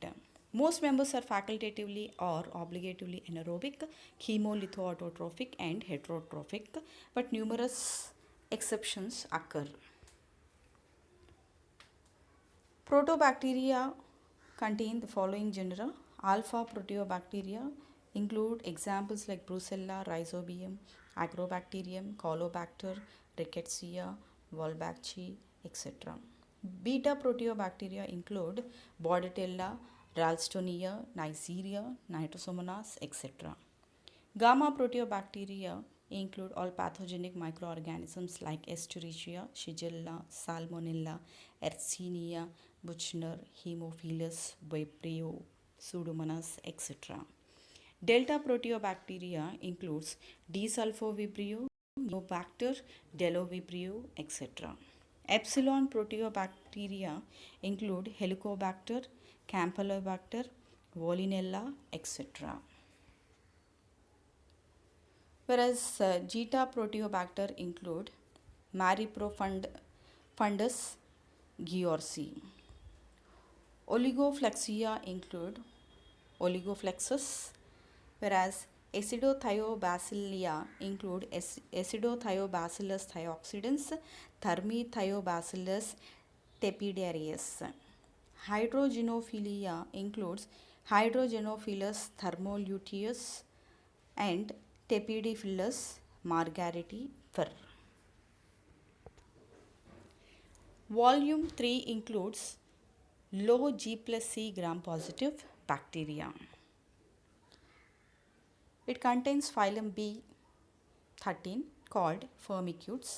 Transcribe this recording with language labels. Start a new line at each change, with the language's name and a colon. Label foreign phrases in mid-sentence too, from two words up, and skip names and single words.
English: Most members are facultatively or obligatively anaerobic, chemolithoautotrophic, and heterotrophic, but numerous exceptions occur. Protobacteria contain the following genera. Alpha Proteobacteria include examples like Brucella, Rhizobium, Agrobacterium, Caulobacter, Rickettsia, Wolbachii, etc. Beta Proteobacteria include Bordetella, Ralstonia, Neisseria, Nitrosomonas, etc. Gamma Proteobacteria include all pathogenic microorganisms like Escherichia, Shigella, Salmonella, Yersinia, Buchner, Haemophilus, Vibrio, Pseudomonas, etc. Delta Proteobacteria includes Desulfovibrio, Neobacter, Delovibrio, etc. Epsilon Proteobacteria include Helicobacter, Campylobacter, Vollinella, etc. Whereas Zeta Proteobacter include Mariprofundus georgii. Oligoflexia include Oligoflexus, whereas Acidothiobacillia include Acidothiobacillus thioxidans, Thermithiobacillus tepidarius. Hydrogenophilia includes Hydrogenophilus thermoluteus and Tepidiphilus margariti fir. Volume 3 includes low G+C gram-positive bacteria. It contains phylum B13 called Firmicutes.